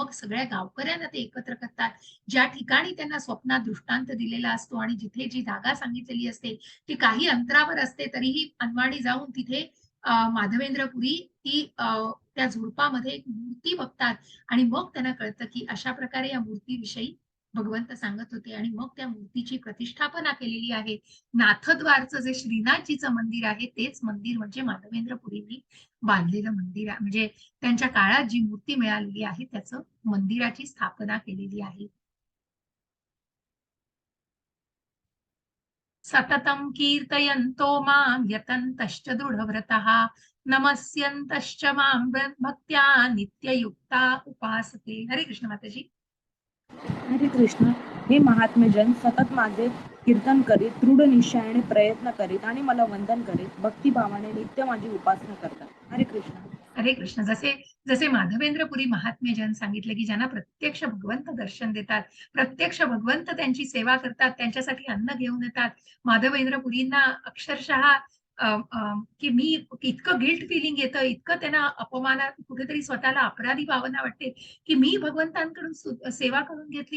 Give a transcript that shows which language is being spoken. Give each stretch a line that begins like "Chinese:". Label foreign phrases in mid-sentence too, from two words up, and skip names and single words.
Marathi: मग सगळ्या गावकऱ्यांना ते एकत्र करतात. ज्या ठिकाणी त्यांना स्वप्नात दृष्टांत दिलेला असतो आणि जिथे जी जागा सांगितलेली असते, ती काही अंतरावर असते, तरीही अनवाणी जाऊन तिथे माधवेंद्रपुरी त्या झुडपामध्ये एक मूर्ती बघतात आणि मग त्यांना कळतं, की अशा प्रकारे या मूर्तीविषयी भगवंत सांगत होते आणि मग त्या मूर्तीची प्रतिष्ठापना केलेली आहे. नाथद्वारचं जे श्रीनाथजीचं मंदिर आहे, तेच मंदिर म्हणजे माधवेंद्रपुरींनी बांधलेलं मंदिर आहे. म्हणजे त्यांच्या काळात जी मूर्ती मिळालेली आहे, त्याचं मंदिराची स्थापना केलेली आहे.
Sanskrit: सततं कीर्तयन्तो मां यतन्तश्च दृढव्रतः नमस्यन्तश्च मां भक्त्या नित्ययुक्ता उपासते.
Marathi: हरे कृष्ण माताजी. हरे कृष्ण. हे महात्मे जन सतत माझे कीर्तन करीत दृढ निश्चयाने प्रयत्न करीत आणि मला वंदन करीत भक्तिभावाने नित्य माझी उपासना करतात. हरे कृष्ण. हरे कृष्ण. जसे जसे माधवेंद्रपुरी महात्मे जन सांगितले, की ज्यांना प्रत्यक्ष भगवंत दर्शन देतात, प्रत्यक्ष भगवंत त्यांची सेवा करतात, त्यांच्यासाठी अन्न घेऊन येतात. माधवेंद्रपुरींना अक्षरशः की मी इतकं
English: guilt feeling
Marathi: येतं, इतकं त्यांना अपमानात कुठेतरी स्वतःला अपराधी भावना वाटते, की मी भगवंतांकडून सेवा करून घेतली.